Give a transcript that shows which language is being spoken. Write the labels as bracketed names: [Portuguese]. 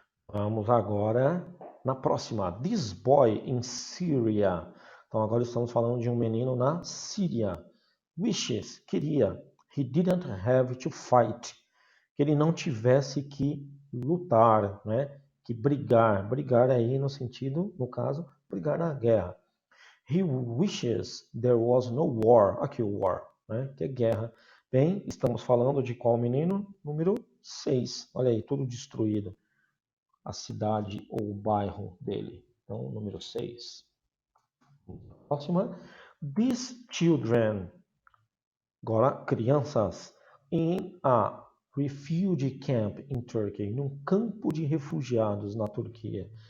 [Portuguese] Vamos agora na próxima. [English] This boy in Syria. [Portuguese] Então agora estamos falando de um menino na Síria. Wishes, queria. [English] He didn't have to fight. [Portuguese] Que ele não tivesse que lutar, né? Que brigar. Brigar aí no sentido, no caso, brigar na guerra. [English] He wishes there was no war. [Portuguese] Aqui o war, né? Que é guerra. Bem, estamos falando de qual menino? Número 6. Olha aí, tudo destruído. A cidade ou o bairro dele. Então, número 6. Próxima. [English] These children, [Portuguese] agora crianças, [English] in a refugee camp in Turkey, [Portuguese] num campo de refugiados na Turquia.